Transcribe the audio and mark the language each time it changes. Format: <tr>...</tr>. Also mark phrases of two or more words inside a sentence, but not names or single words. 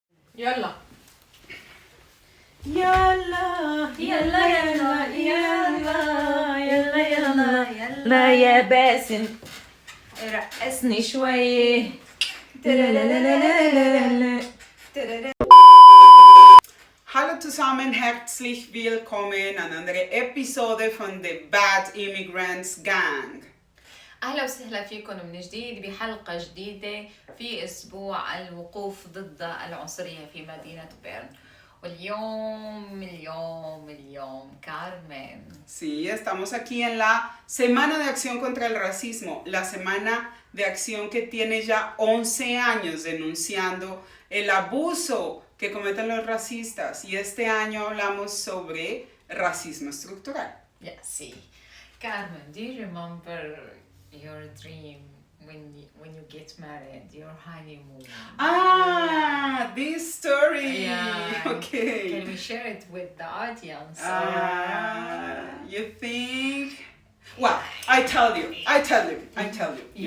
<ar>يلا يلا يلا يلا يلا يلا يلا يلا يا باسم رقصني شوية.</ar> <de>Hallo zusammen, herzlich willkommen an andere Episode von The Bad Immigrants Gang.</de> <ar>أهلا وسهلا فيكم من جديد بحلقة جديدة في أسبوع الوقوف ضد العنصرية في مدينة بيرن. واليوم Carmen.</ar> <es>Sí, estamos aquí en la Semana de Acción contra el Racismo, la semana de acción que tiene ya 11 años denunciando el abuso que cometen los racistas, y este año hablamos sobre racismo estructural.</es> <en>Yeah, sí. Carmen, do you remember your dream when you get married, your honeymoon? Ah, this story. Yeah. Okay. Can we share it with the audience? You think? Well, I tell you, you</en>